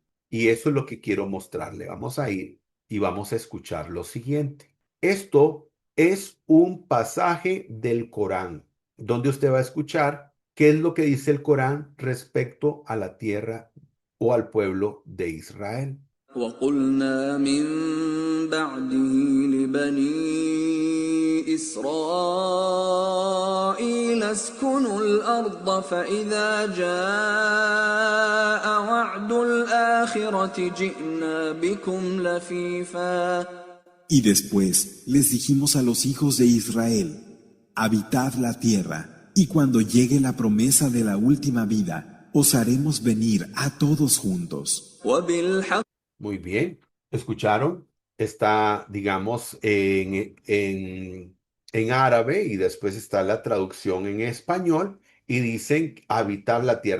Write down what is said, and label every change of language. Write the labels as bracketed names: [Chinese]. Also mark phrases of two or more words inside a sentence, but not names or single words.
[Spanish] Y eso es lo que quiero mostrarle. Vamos a ir y vamos a escuchar lo siguiente. Esto es un pasaje del Corán, donde usted va a escuchar qué es lo que dice el Corán respecto a la tierra o al pueblo de Israel. [Arabic] وقلنا من بعده لبني إسرائيل اسكنوا الأرض فإذا جاء وعد الآخرة جئنا بكم لفيفا. [Spanish] Y después les dijimos a los hijos de Israel, habitad la tierra, y cuando llegue la promesa de la última vida, os haremos venir a todos juntos. وبالحق Muy bien, ¿escucharon? Está, digamos, en árabe y después está la traducción en español y dicen habitar la tierra.